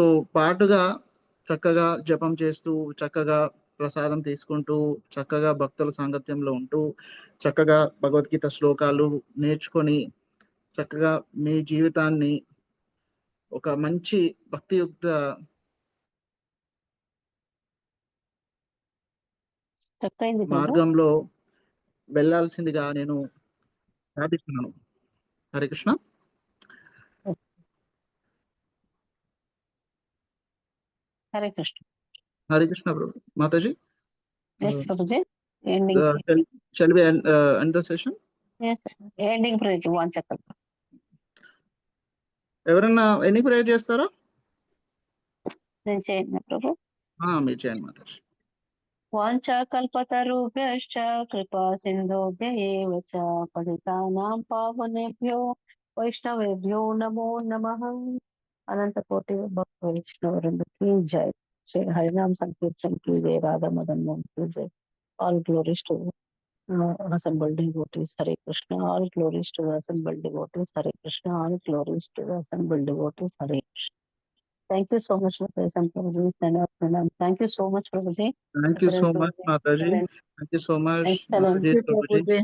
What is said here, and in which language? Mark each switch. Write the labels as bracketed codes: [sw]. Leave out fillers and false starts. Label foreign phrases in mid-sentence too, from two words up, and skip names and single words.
[te] పాటుగా చక్కగా జపం చేస్తూ, చక్కగా ప్రసాదం తీసుకుంటూ, చక్కగా భక్తుల సాంగత్యంలో ఉంటూ, చక్కగా భగవద్గీత శ్లోకాలు నేర్చుకొని చక్కగా మీ జీవితాన్ని ఒక మంచి భక్తియుక్త మార్గంలో వెళ్ళాల్సిందిగా నేను ప్రార్థిస్తున్నాను. హరే కృష్ణ. హరే కృష్ణ. హరే కృష్ణ ప్రభు. మాతాజీ, [en] shall we end the session? Yes, ending prayer one second. [te] ఎవరన్నా ఎన్ని ప్రేయర్ చేస్తారా? నేను చేయను ప్రభు. మీరు చేయండి మాతాజీ. [sa] వాంఛాకల్పతరుభ్యశ్చ కృపా సింధుభ్య ఏవ చ పతితానాం పావనేభ్యో వైష్ణవేభ్యో నమో నమః. [te] అనంత కోటి భక్త వైష్ణవృందకి జై. [hi] శ్రీ హరినామ సంకీర్తన की जय, राधा मदन मोहन की जय. [en] All glories to assembled devotees. Hare Krishna. All glories to assembled devotees. Hare Krishna. All glories to assembled devotees. Hare Krishna. Thank you so much for present Prabhuji. Thank you so much Prabhuji. Thank you so much Mataji. Thank you so much Prabhuji.